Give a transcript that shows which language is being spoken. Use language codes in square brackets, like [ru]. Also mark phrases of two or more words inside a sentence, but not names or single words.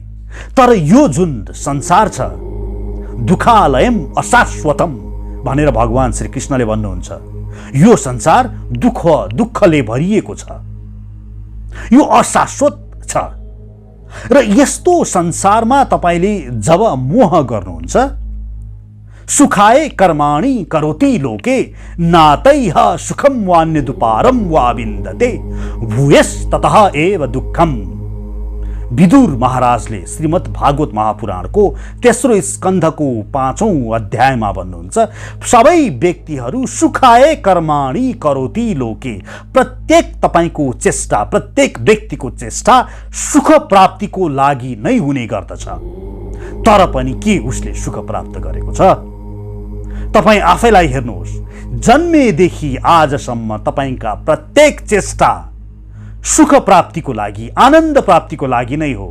[ne] तर यो जुन संसार छ [sa] दुखालयम अशाश्वतम [ne] भनेर भगवान श्री कृष्णले भन्नुहुन्छ। यो संसार दुःखले भरिएको छ, यो अशाश्वत छ र यस्तो संसारमा तपाईले जब मोह गर्नुहुन्छ [sa] सुखाय कर्माणि करोति लोके नातैह सुखम वान्यदुपारम वा विन्दते भूयस्ततः एव दुःखम। [ne] विदुर महाराजले श्रीमद् भागवत महापुराणको तेस्रो स्कन्धको 5औं अध्यायमा भन्नुहुन्छ सबै व्यक्तिहरू [sa] सुखाय कर्माणि करोति लोके, [ne] प्रत्येक तपाईको चेष्टा प्रत्येक व्यक्तिको चेष्टा सुख प्राप्तिको लागि नै हुने गर्दछ। तर पनि के उसले सुख प्राप्त गरेको छ? तपाई आफैलाई हेर्नुहोस्, जन्मेदेखि आजसम्म तपाईका प्रत्येक चेष्टा सुख प्राप्तिको लागि आनन्द प्राप्तिको लागि नै हो।